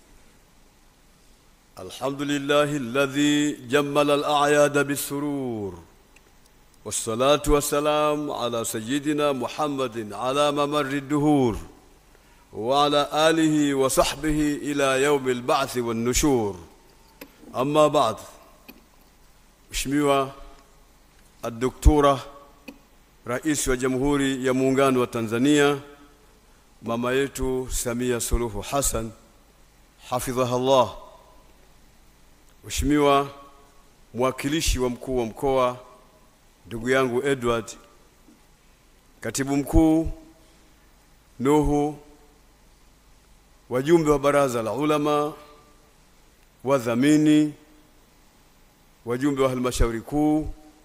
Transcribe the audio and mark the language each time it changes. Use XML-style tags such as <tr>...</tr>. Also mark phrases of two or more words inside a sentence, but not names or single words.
<ar>الحمد لله الذي جمل الأعياد بالسرور، والصلاة والسلام على سيدنا محمد على ممر الدهور، وعلى آله وصحبه إلى يوم البعث والنشور. أما بعد،</ar> <sw>Mheshimiwa</sw> <ar>الدكتورة رئيس وجمهوري</ar> <sw>ya Muungano wa Tanzania, mama yetu Samia Suluhu Hassan hafidhahullah, Mheshimiwa mwakilishi wa mkuu wa mkoa ndugu yangu Edward, katibu mkuu Nuhu, wajumbe wa baraza la ulama, wadhamini, wajumbe wa halmashauri kuu,</sw>